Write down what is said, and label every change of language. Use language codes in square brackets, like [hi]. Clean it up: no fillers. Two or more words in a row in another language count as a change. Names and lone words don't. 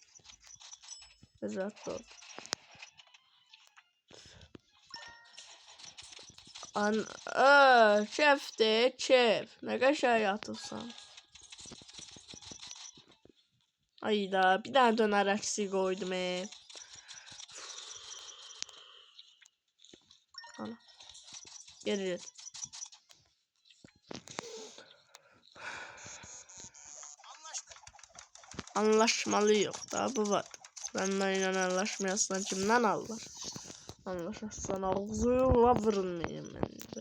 [az] Rahat ol. Çef. Nə qəşəng yatırsan. Ayda, bir dənə dönər əksik qoydum. Ana. [tr] Geri. Anlaşmalıyıq da, bu var. Benimle anlaşmayasın, kimden alır? Anlaşırsan ağzıyla vurmayayım ben de.